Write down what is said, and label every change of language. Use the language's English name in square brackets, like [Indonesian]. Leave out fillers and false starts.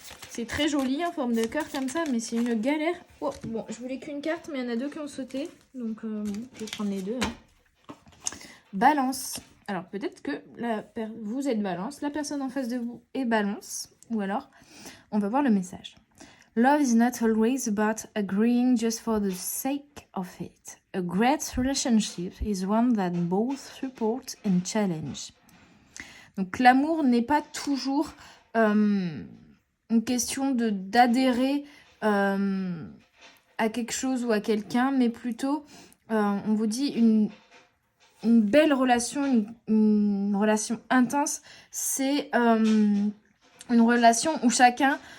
[French] C'est très joli en forme de cœur comme ça, mais c'est une galère. Oh, bon, je voulais qu'une carte, mais il y en a deux qui ont sauté. Donc, je vais prendre les deux. Hein. Balance. Alors, peut-être que vous êtes balance, la personne en face de vous est balance. Ou alors, on va voir le message. [English] Love is not always about agreeing just for the sake of it. A great relationship is one that both support and challenge. [French] Donc l'amour n'est pas toujours une question d'adhérer à quelque chose ou à quelqu'un, mais plutôt, on vous dit, une belle relation, une relation intense, c'est une relation où chacun...